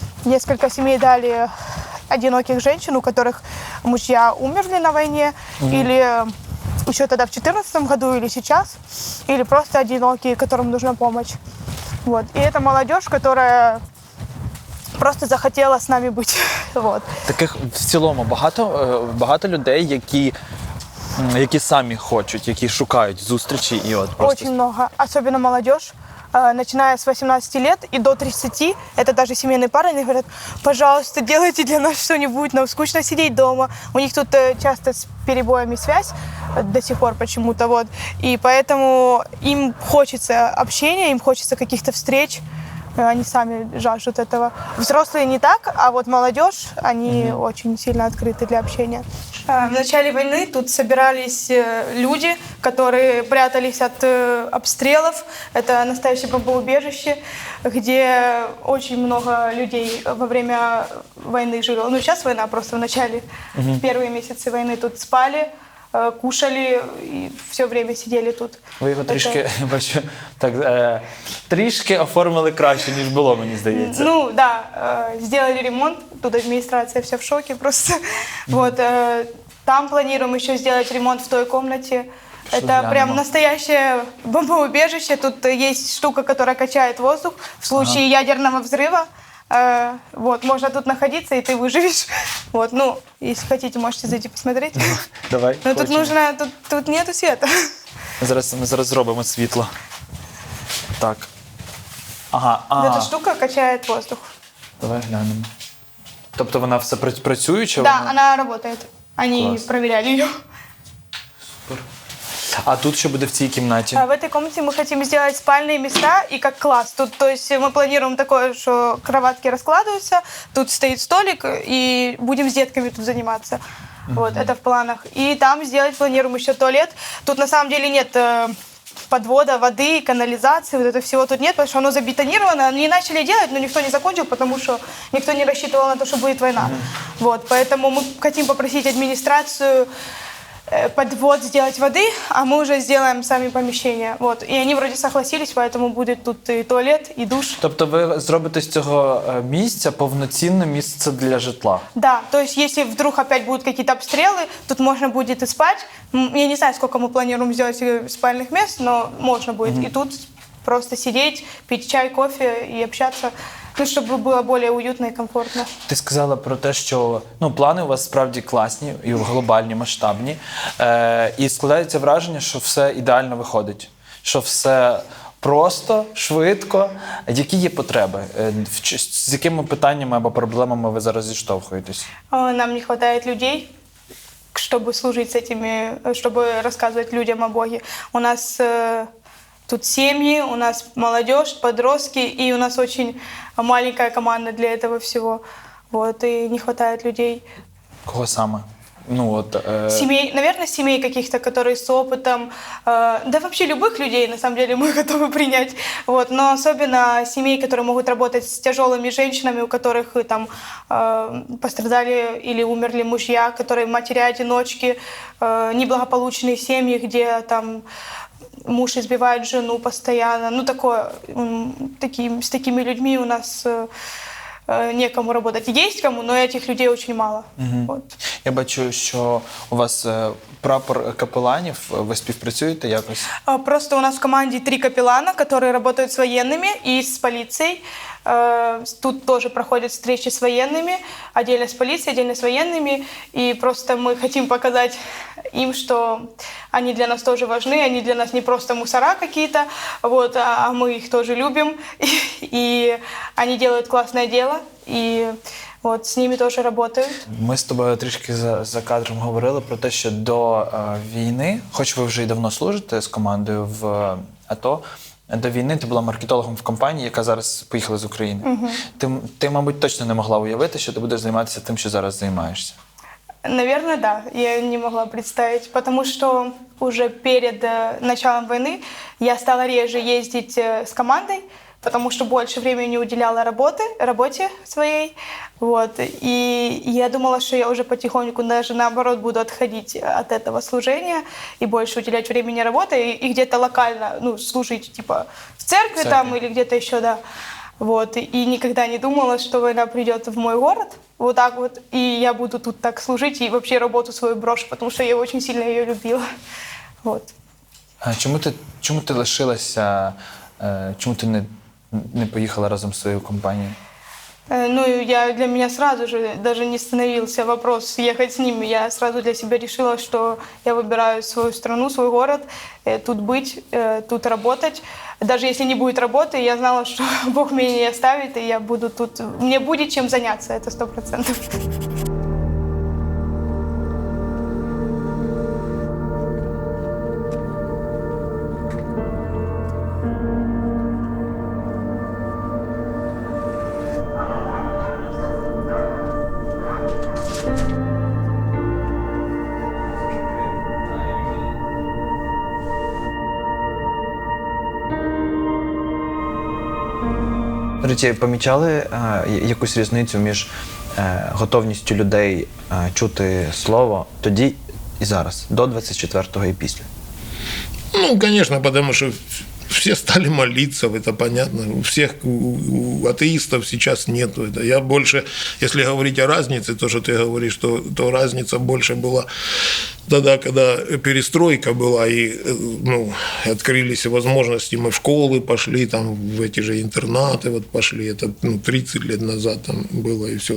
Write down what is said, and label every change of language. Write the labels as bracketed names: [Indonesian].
[Russian] Несколько семей дали одиноких женщин, у которых мужья умерли на войне, или еще тогда в 2014 году, или сейчас, или просто одинокие, которым нужна помощь. Вот. И это молодежь, которая просто захотела [Ukrainian] з нами бути. [Russian] Вот. [Ukrainian] Таких в цілому багато людей, які самі хочуть, які шукають зустрічі і просто... [Russian] Очень много, особенно молодежь. Начиная с 18 лет и до 30, это даже семейные пары, они говорят, пожалуйста, делайте для нас что-нибудь, нам скучно сидеть дома. У них тут часто с перебоями связь до сих пор почему-то, вот. И поэтому им хочется общения, им хочется каких-то встреч, Они сами жаждут этого. Взрослые не так, а вот молодежь, они очень сильно открыты для общения. В начале войны тут собирались люди, которые прятались от обстрелов. Это настоящее бомбоубежище, где очень много людей во время войны жило. Ну, сейчас война, просто в начале, в первые месяцы войны тут спали, кушали [Ukrainian] і все время сиділи тут. Ви його трішки, бачу, так, трішки оформили краще, ніж було, мені здається. [Russian] Ну, да, сделали ремонт, тут администрация вся в шоке просто. Вот, там планируем еще сделать ремонт в той комнате. Это прям настоящее бомбоубежище. Тут есть штука, которая качает воздух в случае ядерного взрыва. Вот, можно тут находиться, и ты выживешь. Вот, ну, если хотите, можете зайти посмотреть. Давай. Но тут нужно, тут нету света. [Ukrainian] Ми зараз зробимо світло. Так. Ага. [Russian] Эта штука качает воздух. [Ukrainian] Давай глянемо. Тобто вона все працююча? [Russian] Да, она работает. Они Класс. проверяли ее. [Ukrainian] А тут що буде в цій кімнаті? [Russian] В этой комнате мы хотим сделать спальные места и как класс. Тут, то есть мы планируем такое, что кроватки раскладываются, тут стоит столик, и будем с детками тут заниматься. Вот, это в планах. И там сделать планируем еще туалет. Тут на самом деле нет подвода воды, канализации, вот это всего тут нет, потому что оно забетонировано. Они начали делать, но никто не закончил, потому что никто не рассчитывал на то, что будет война. Вот, поэтому мы хотим попросить администрацию подвод сделать воды, а мы уже сделаем сами помещения. Вот. И они вроде согласились, поэтому будет тут и туалет, и душ. [Ukrainian] Тобто ви зробите з цього місця повноцінне місце для житла? [Russian] Да, то есть если вдруг опять будут какие-то обстрелы, тут можно будет и спать. Я не знаю, сколько мы планируем сделать спальных мест, но можно будет и тут просто сидеть, пить чай, кофе и общаться. [Ukrainian] Ну, щоб було більш уютно і комфортно. Ти сказала про те, що плани у вас справді класні і глобальні, масштабні. І складається враження, що все ідеально виходить. Що все просто, швидко. Які є потреби? З якими питаннями або проблемами ви зараз зіштовхуєтесь? Нам не вистачає людей, щоб служити [Russian] з этими, [Ukrainian] щоб розказувати людям [Russian] о Боге. У нас тут семьи, у нас молодежь, подростки, и у нас очень маленькая команда для этого всего. Вот, и не хватает людей. Кого саме? Семей, наверное, семей каких-то, которые с опытом, да вообще любых людей, на самом деле, мы готовы принять. Вот, но особенно семей, которые могут работать с тяжелыми женщинами, у которых там пострадали или умерли мужья, которые матери-одиночки, неблагополучные семьи, где там муж избивает жену постоянно. Ну, такое, с такими людьми у нас некому работать. Есть кому, но этих людей очень мало. Вот. [Ukrainian] Я бачу, що у вас прапор капеланів, ви співпрацюєте якось? [Russian] Просто у нас в команде 3 капеллана, которые работают с военными и с полицией. Тут тоже проходят встречи с военными, отдельно с полицией, отдельно с военными. И просто мы хотим показать им, что они для нас тоже важны, они для нас не просто мусора какие-то, вот, а мы их тоже любим. И они делают классное дело, и вот, с ними тоже работают. [Ukrainian] Ми з тобою трішки за кадром говорили про те, що до війни, хоч ви вже й давно служите з командою в АТО, до війни ти була маркетологом в компанії, яка зараз поїхала з України. Ти, мабуть, точно не могла уявити, що ти будеш займатися тим, що зараз займаєшся. [Russian] Наверное, да. Я не могла представить, потому что уже перед началом войны я стала реже ездить с командой, потому что больше времени уделяла работе своей. Вот. И я думала, что я уже потихоньку даже наоборот буду отходить от этого служения и больше уделять времени работе и где-то локально, служить типа в церкви там или где-то еще, да. Вот. И никогда не думала, что война придет в мой город, вот так вот, и я буду тут так служить и вообще работу свою брошу, потому что я очень сильно ее любила. Вот. [Ukrainian] А чому ти лишилася, чому ти не поїхала разом з своєю компанією? [Russian] Для меня сразу же даже не становился вопрос ехать с ними. Я сразу для себя решила, что я выбираю свою страну, свой город, тут быть, тут работать. Даже если не будет работы, я знала, что Бог меня не оставит, и я буду тут. Мне будет чем заняться, это 100%. [Ukrainian] До речі, помічали якусь різницю між готовністю людей чути слово тоді і зараз, до 24-го і після? [Russian] Ну, конечно, потому что все стали молиться, это понятно. У всех, у атеистов сейчас нету это. Я больше, если говорить о разнице, то, что ты говоришь, то разница больше была тогда, когда перестройка была, и открылись возможности, мы в школы пошли, там, в эти же интернаты вот пошли, это 30 лет назад там было, и все.